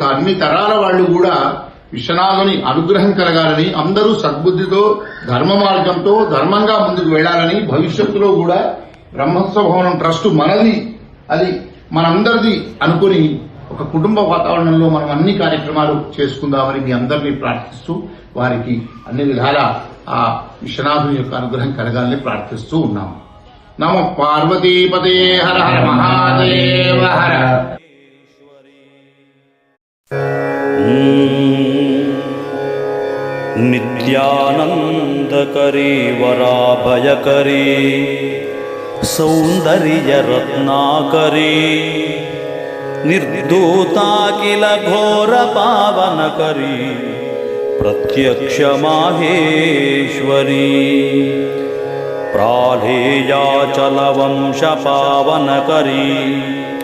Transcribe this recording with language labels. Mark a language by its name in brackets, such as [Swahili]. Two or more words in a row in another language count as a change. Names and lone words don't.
[Telugu] అన్ని తరాల వాళ్లు కూడా విశ్వనాథుని అనుగ్రహం కలగాలని, అందరూ సద్బుద్ధితో ధర్మ మార్గంతో ధర్మంగా ముందుకు వెళ్లాలని, భవిష్యత్తులో కూడా బ్రహ్మస్వ భవనం ట్రస్టు మనది, అది మనందరిది అనుకుని ఒక కుటుంబ వాతావరణంలో మనం అన్ని కార్యక్రమాలు చేసుకుందామని మీ అందరినీ ప్రార్థిస్తూ వారికి అన్ని విధాల ఆ విశ్వనాథుని యొక్క అనుగ్రహం కలగాలని ప్రార్థిస్తూ ఉన్నాము. [Sanskrit] नम पार्वतीपते हर हर महादेव हर. नित्यानंदकरी वराभयकरी सौंदर्यरत्नाकरी निर्धूताकिल घोर पावनकरी प्रत्यक्ष माहेश्वरी प्रालेयाचल वंश पावनकरी